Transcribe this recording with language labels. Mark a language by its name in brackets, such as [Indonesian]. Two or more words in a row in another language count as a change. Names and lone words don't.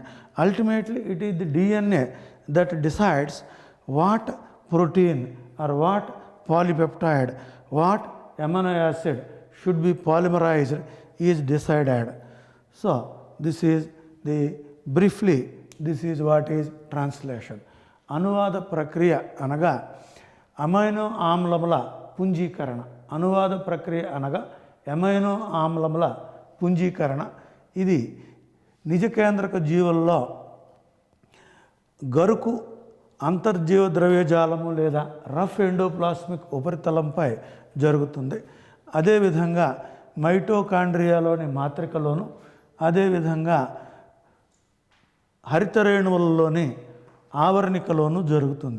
[English] Ultimately, it is the DNA that decides what protein or what polypeptide, what amino acid should be polymerized is decided. So, this is what is translation. [Telugu] అనువాద ప్రక్రియ అనగా అమైనో ఆమ్లాల పుంజీకరణ. అనువాద ప్రక్రియ అనగా అమైనో ఆమ్లాల పుంజీకరణ. Idi నిజకేంద్రక జీవుల్లో గరుకు అంతర్జీవ ద్రవ్యజాలము లేదా [English] rough endoplasmic [Telugu] ఉపరితలంపై జరుగుతుంది. అదేవిధంగా మైటోకాండ్రియాలోని మాత్రికలోను, అదేవిధంగా హరితరేణువులలోని ఆవరణికలోను జరుగుతుంది.